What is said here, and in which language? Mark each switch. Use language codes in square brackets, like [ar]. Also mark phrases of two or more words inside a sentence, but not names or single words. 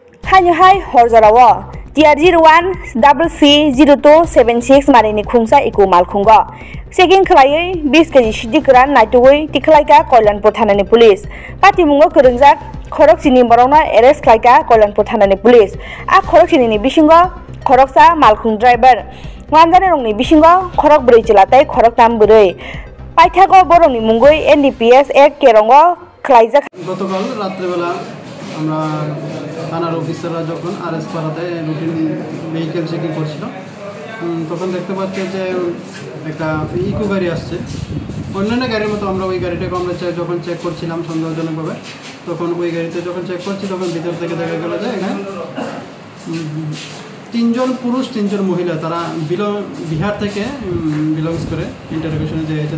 [trp] Sanyuhai Horzarawa TR01 CC0276 Marini Khungsa Iku Malkhunga Seking Klayai 20 kg Shidikran Naitui Tiklaika Koilan Pothanani Police Pati Mungo Kurungjak Khorok Chini Borona Arrest Klaika Koilan Pothanani Police A Khorok Chini Bishingo Khoroksa Malkhung Driver Wanjane Rongni Bishingo Khorok Buri Chilatai Khorok Tam Buri Paithago Boroni Mungoi NDPS Act Kerongo Klaijak [bn] গতকাল রাত্রেবেলা আমরা থানার অফিসাররা যখন আরএস পাড়াতে [en] routine vehicle checking [bn] করছিল তখন দেখতে পাচ্ছি যে একটা ইকো গাড়ি আসছে অন্যান্য গাড়ির মতো আমরা ওই গাড়িটাকে আমরা যখন চেক করছিলাম সন্দেহজনকভাবে তখন ওই গাড়িতে যখন চেক করছি তখন ভিতর থেকে দেখা গেল যে এখানে 3 জন পুরুষ 3 জন মহিলা তারা বিহার থেকে বিলংস করে ইন্টারোগেশনে যেয়েছে।